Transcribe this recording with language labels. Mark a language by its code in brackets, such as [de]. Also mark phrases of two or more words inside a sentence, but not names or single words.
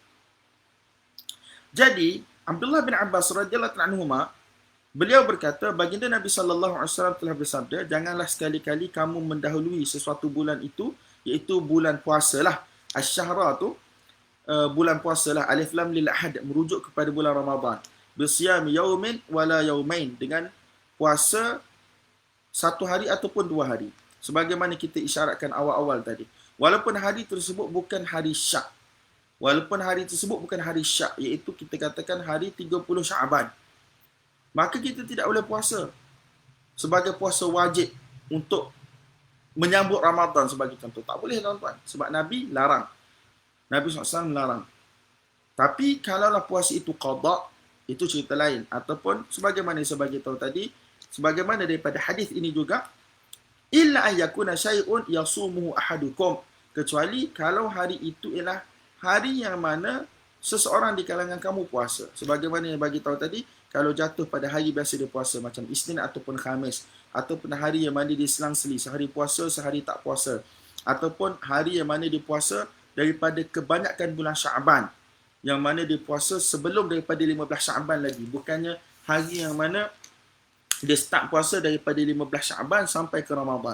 [ms] Jadi Abdullah bin Abbas [ar] رضي الله عنهما, [ms] beliau berkata, baginda Nabi [ar] صلى الله عليه وسلم [ms] telah bersabda, janganlah sekali-kali kamu mendahului sesuatu bulan itu, iaitu bulan puasalah. Asy-syahra tu bulan puasa lah. [ar] ألف لام للعهد, [ms] merujuk kepada bulan Ramadan. [ar] بصيام يوم ولا يومين, [ms] dengan puasa satu hari ataupun 2 hari. Sebagaimana kita isyaratkan awal-awal tadi. Walaupun hari tersebut bukan hari syak. Iaitu kita katakan hari 30 Syaban. Maka kita tidak boleh puasa sebagai puasa wajib untuk menyambut Ramadan sebagai contoh. Tak boleh, tuan-tuan. Sebab Nabi larang. Nabi SAW larang. Tapi kalaulah puasa itu qada, itu cerita lain. Ataupun sebagaimana saya bagi tahu tadi, sebagaimana daripada hadis ini juga, [ar] إلا أن يكون شيء يصومه أحدكم, [ms] kecuali kalau hari itu ialah hari yang mana seseorang di kalangan kamu puasa. Sebagaimana yang bagi tahu tadi, kalau jatuh pada hari biasa dia puasa, macam Isnin ataupun Khamis, ataupun hari yang mana dia selang-seli, sehari puasa, sehari tak puasa, ataupun hari yang mana dia puasa daripada kebanyakan bulan Syaban, yang mana dia puasa sebelum daripada 15 Syaban lagi, bukannya hari yang mana dia start puasa daripada 15 Syaban sampai ke Ramadan.